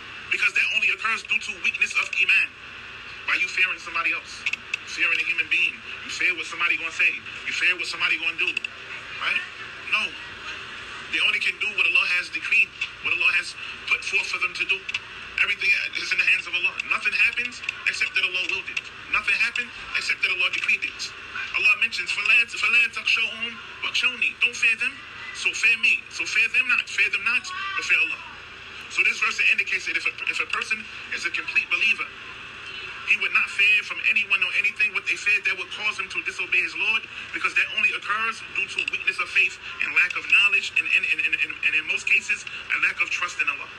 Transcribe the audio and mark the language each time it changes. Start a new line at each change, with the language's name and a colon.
English: Because that only occurs due to weakness of iman. By you fearing somebody else, fearing a human being, you fear what somebody gonna say, you fear what somebody gonna do, right? No. They only can do what Allah has decreed, what Allah has put forth for them to do. Everything is in the hands of Allah. Nothing happens except that Allah willed it. Nothing happened except that Allah decreed it. Allah mentions,
Arabic: فَلَا تَخْشَوْهُمْ وَخْشَوْنِي.
English: Don't fear them, so fear me. So fear them not, but fear Allah. So this verse indicates that if a person is a complete believer, he would not fear from anyone or anything with a fear that would cause him to disobey his Lord, because that only occurs due to weakness of faith and lack of knowledge, and in most cases, a lack of trust in Allah.